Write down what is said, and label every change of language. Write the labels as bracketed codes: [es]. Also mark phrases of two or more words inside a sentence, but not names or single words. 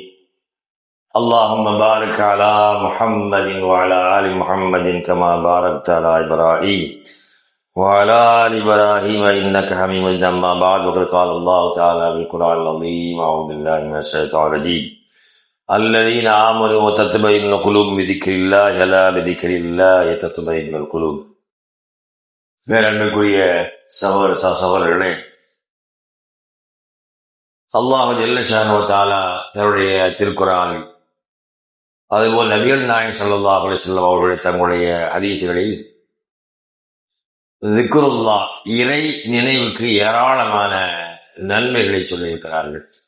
[ar] اللهم بارك على محمد وعلى آل محمد كما باركت على إبراهيم وعلى آل إبراهيم إنك حميد مجيد. أما بعد وقد قال الله تعالى في القرآن العظيم أعوذ بالله من الشيطان الرجيم الذين آمنوا وتطمئن قلوبهم بذكر الله ألا بذكر الله تطمئن القلوب. [ta] பேரன்புக்குரிய சகோதரர்களே, அல்லாஹ் [ar] جل شأنه وتعالى [ta] தன்னுடைய திருக்குர்ஆன் அதுபோல் நபிகள் நாயகம் [ar] صلى الله عليه وسلم [ta] அவர்களுடைய தங்களுடைய ஹதீஸ்களில் ذிக்ருல்லாஹ் இறை நினைவுக்கு ஏராளமான நன்மைகளை சொல்லியிருக்கிறார்கள்.